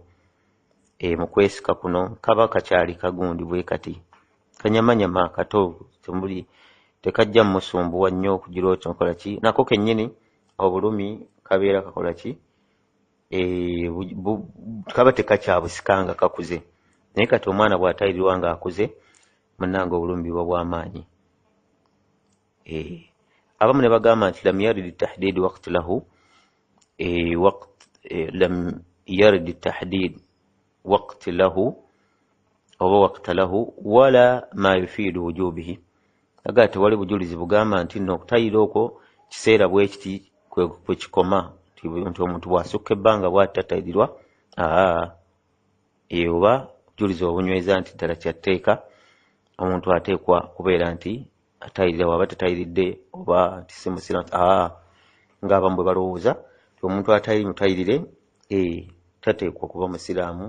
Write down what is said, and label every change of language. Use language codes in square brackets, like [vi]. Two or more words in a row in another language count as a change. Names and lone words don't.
[lg] Mu kwesika kuno kaba kakyali kagundi bwe kati kanyamanyama kato temuli tekajja musumbuwa nnyo okugira oti nkola ki nako kennyini obulumi kabeera kakola ki kaba tekakyabusikanga kakuze, naye kati omwana bw'atayirirwa nga akuze munnanga obulumi buba bw'amaanyi. Abamu ne bagamba nti [ar] لم يرد تحديد وقت له لم يرد تحديد وقت له oba وقت له ولا ما يفيد وجوبه. [lg] Aga tewali bujulizi bugamba nti nno okutayira okwo kiseera bwe kiti kwe kikoma nti omuntu bw'asukka ebbanga bw'atatayirirwa oba bujulizi obunyweza nti ddala kyatteeka omuntu ateekwa kubeera nti atayirira waba tatayiridde oba nti si musiraamu ng'abamu bwe balowooza nti omuntu mutayirire tateekwa kuba musiraamu.